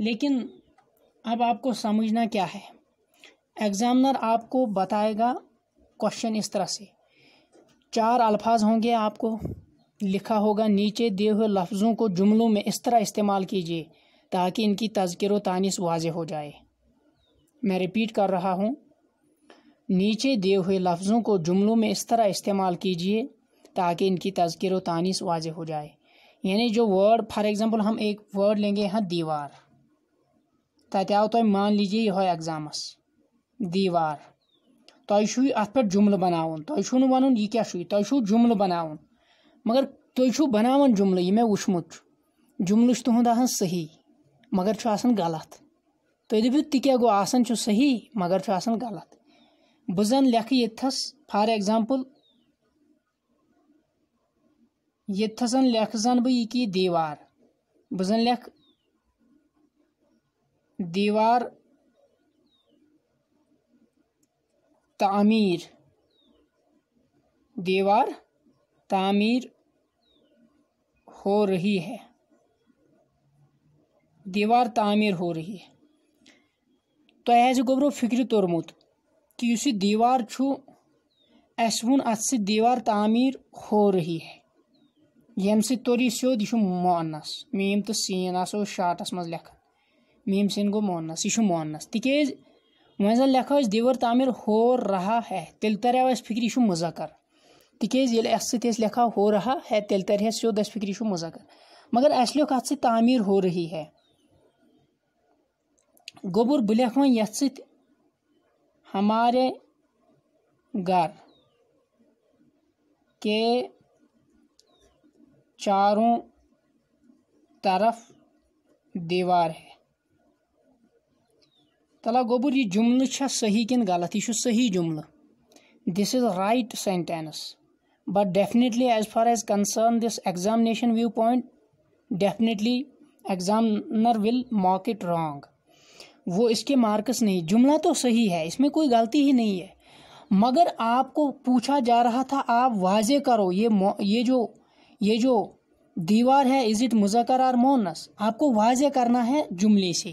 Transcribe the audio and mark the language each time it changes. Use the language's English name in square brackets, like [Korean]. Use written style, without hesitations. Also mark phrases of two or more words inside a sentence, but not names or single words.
[Urdu] لیکن اب آپ کو سمجھنا کیا ہے، ایگزامنر آپ کو بتائے گا کوشچن اس طرح سے، 4 الفاظ ہوں گے، آپ کو لکھا ہوگا نیچے دیے ہوئے لفظوں کو جملوں میں اس طرح استعمال کیجیے تاکہ ان کی تذکیر و تانیث واضح ہو جائے۔ میں ریپیٹ کر رہا ہوں، نیچے دیے ہوئے لفظوں کو جملوں میں اس طرح استعمال کیجیے تاکہ ان کی تذکیر و تانیث واضح ہو جائے۔ یعنی جو ورڈ، [English] for example [Urdu] ہم ایک ورڈ لیں گے یہاں دیوار، [Kashmiri] تتہ آو تہ [Urdu] مان لیجیے [Kashmiri] یہ ایگزامس دیوار، تہ چھو ات پہ جملہ بناون، تہ چھو نہ ونن یہ کیا چھو، تہ چھو جملہ بناون، مگر تہ چھو بناون جملہ، یہ میں وچھمت جملہ چھ تہند آسان صحیح مگر چھ آسان غلط، تہ دپیو تہ کیا گو آسان چھ صحیح مگر چھ آسان غلط۔ بہ زن لکھہ یتھس [English] for example [Kashmiri] یتھسن لکھ زن بہ یہ کی دیوار، بہ زن لکھ دیوار تعمیر، [Urdu] دیوار تعمیر ہو رہی ہے، دیوار تعمیر ہو رہی ہے۔ [Kashmiri] تۄہہِ آسہِ گوٚبرو فکرِ توٚرمُت کہ یُس یہ دیوار چھُ اَسہِ ووٚن اتھ سۭتۍ [Urdu] دیوار تعمیر ہو رہی ہے، [Kashmiri] ییٚمہِ سۭتۍ توٚر یہِ سیوٚد، یہِ چھُ مؤنث، میم تہٕ سین آسو شارٹس منٛز لیکھان، میم سین گوٚو مؤنث، یہ چھُ مؤنث، تِکیٛازِ وۄنۍ زن لیکھو أسۍ [Urdu] دیوار تعمیر ہو رہا ہے [Kashmiri] تیٚلہِ تریو اَسہِ فکرِ یہِ چھُ مُذکر، تِکیٛازِ ییٚلہِ اَتھ سۭتۍ أسۍ لیکھو [Urdu] ہو رہا ہے [Kashmiri] تیٚلہِ ترِ ہے سیوٚد اَسہِ فکرِ یہِ چھُ مُذکر، مگر اَسہِ لیوٚکھ اتھ سۭتۍ [Urdu] تعمیر ہو رہی ہے۔ [Kashmiri] گوٚبُر بہٕ لیکھٕ وۄنۍ یتھ سۭتۍ [Urdu] ہمارے گھر کے چاروں طرف دیوار ہے، [Kashmiri] تلا گوٚبُر یہ جملہ چھا صحیح کن غلط، یہ چھُ صحیح جملہ، [English] this is right sentence, but definitely as far as concern this examination view point definitely examiner will mark it wrong, [Urdu] وہ اس کے مارکس نہیں، جملہ تو صحیح ہے، اس میں کوئی غلطی ہی نہیں ہے، مگر آپ کو پوچھا جا رہا تھا آپ واضح کرو یہ جو دیوار ہے [English] is it [Urdu] مذکر اور مؤنث، آپ کو واضح کرنا ہے جملے سے۔